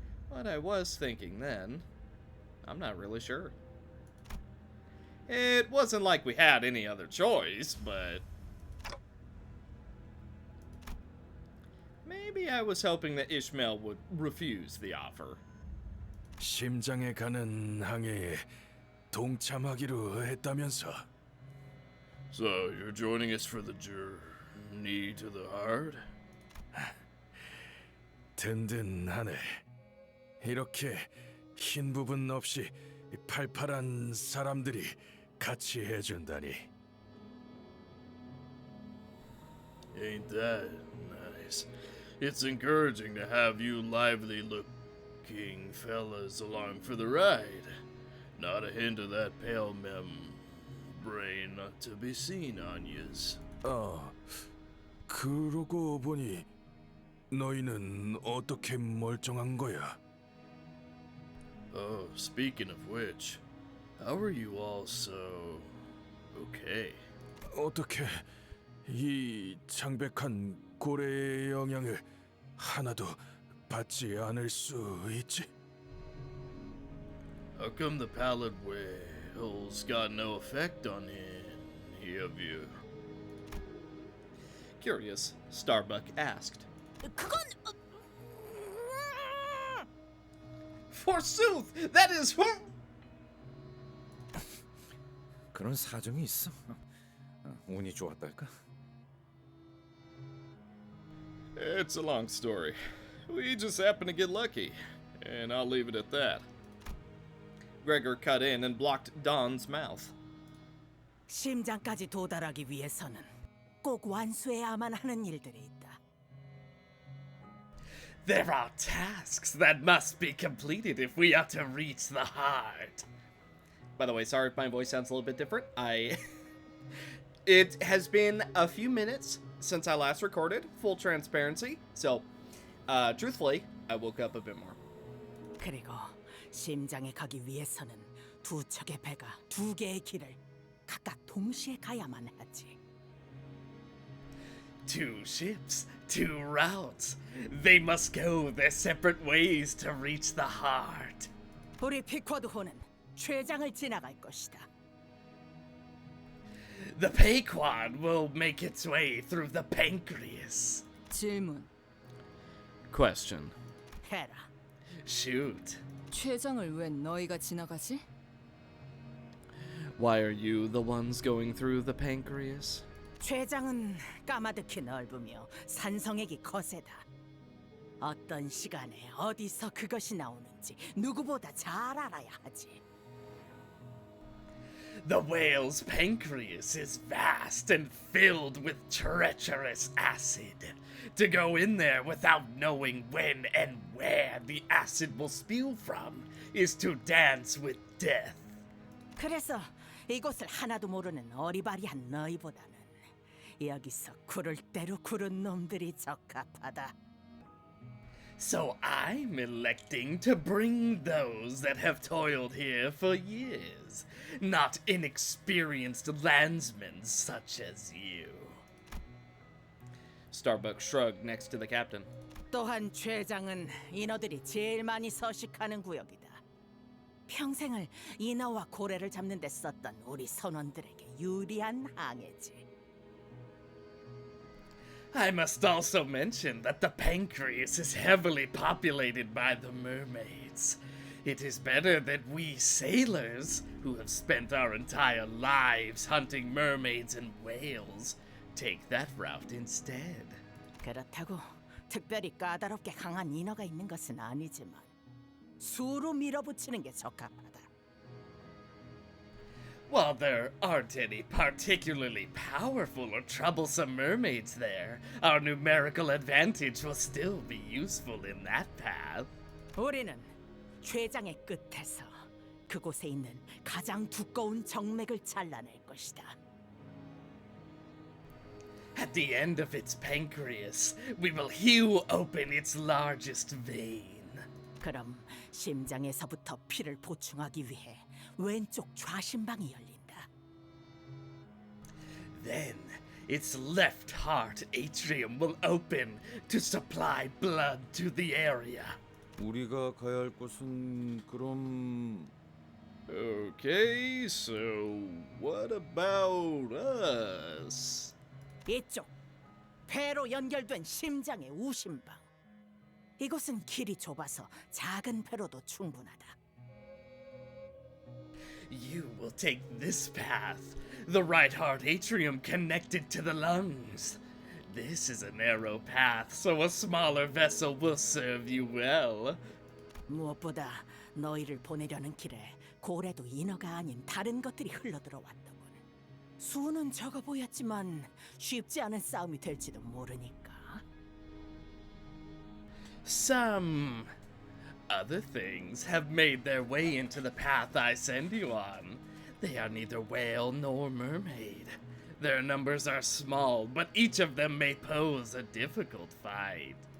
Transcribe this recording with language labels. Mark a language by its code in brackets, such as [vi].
[en] What I was thinking then, I'm not really sure. It wasn't like we had any other choice, but maybe I was hoping that Ishmael would refuse the offer. [ko] 심장에 가는 항해에 동참하기로 했다면서. [en] So, you're joining us for the journey to the heart? [ko] 든든하네. 이렇게 흰 부분 없이 팔팔한 사람들이 같이 해준다니. [en] Ain't that nice? It's encouraging to have you lively-looking fellas along for the ride. Not a hint of that pale membrane to be seen on yous. [ko] 그러고 보니 너희는 어떻게 멀쩡한 거야? [en] Oh, speaking of which, how are you all so okay? [ko] 어떻게 이 창백한 고래의 영향을 하나도 받지 않을 수 있지? [en] How come the Pallid whales got no effect on any of you? Curious, Starbuck asked. [ko] 그건 [en] Forsooth, that is [ko] 그런 사정이 있어. 운이 좋았달까? [en] It's a long story. We just happened to get lucky, and I'll leave it at that. Gregor cut in and blocked Don's mouth. [ko] 심장까지 도달하기 위해서는 꼭 완수해야만 하는 일들이 있다. [en] There are tasks that must be completed if we are to reach the heart. By the way, sorry if my voice sounds a little bit different. It has been a few minutes since I last recorded, full transparency. So, truthfully, I woke up a bit more. [ko] 그리고 심장에 가기 위해서는 두 척의 배가 두 개의 길을 각각 동시에 가야만 하지. [en] Two ships, two routes. They must go their separate ways to reach the heart. [ko] 우리 피쿼드호는 최장을 지나갈 것이다. [en] The Pequod will make its way through the pancreas. [ko] 질문. [en] Question. [ko] 해라. [en] Shoot. [ko] 최장을 왜 너희가 지나가지? [en] Why are you the ones going through the pancreas? [ko] 최장은 까마득히 넓으며 산성액이 거세다. 어떤 시간에 어디서 그것이 나오는지 누구보다 잘 알아야 하지. [en] The whale's pancreas is vast and filled with treacherous acid. To go in there without knowing when and where the acid will spew from is to dance with death. [ko] 그래서 이곳을 하나도 모르는 어리바리한 너희보다는 여기서 구를 대로 구른 놈들이 적합하다. [en] So I'm electing to bring those that have toiled here for years, not inexperienced landsmen such as you. Starbuck shrugged next to the captain. [ko] 또한 최장은 인어들이 제일 많이 서식하는 구역이다. 평생을 인어와 고래를 잡는 데 썼던 우리 선원들에게 유리한 항해지. [en] I must also mention that the pancreas is heavily populated by the mermaids. It is better that we sailors, who have spent our entire lives hunting mermaids and whales, take that route instead. [ko] 그렇다고 특별히 까다롭게 강한 인어가 있는 것은 아니지만 수로 밀어붙이는 게 적합하다. [en] While there aren't any particularly powerful or troublesome mermaids there, our numerical advantage will still be useful in that path. [ko] 우리는 최장의 끝에서 그곳에 있는 가장 두꺼운 정맥을 잘라낼 것이다. [en] At the end of its pancreas, we will hew open its largest vein. [ko] 그럼 심장에서부터 피를 보충하기 위해 왼쪽 좌심방이 열린다. [en] Then, its left heart atrium will open to supply blood to the area. [ko] 우리가 가야 할 곳은 그럼 [en] Okay, so what about us? [ko] 이쪽 배로 연결된 심장의 우심방. 이곳은 길이 좁아서 작은 배로도 충분하다. [en] You will take this path, the right heart atrium connected to the lungs. This is a narrow path, so a smaller vessel will serve you well. [ko] 무엇보다 너희를 보내려는 길에 고래도 인어가 아닌 다른 것들이 흘러들어왔더군. 수는 적어 보였지만 쉽지 않은 싸움이 될지도 모르니까. [en] Some other things have made their way into the path I send you on. They are neither whale nor mermaid. Their numbers are small, but each of them may pose a difficult fight.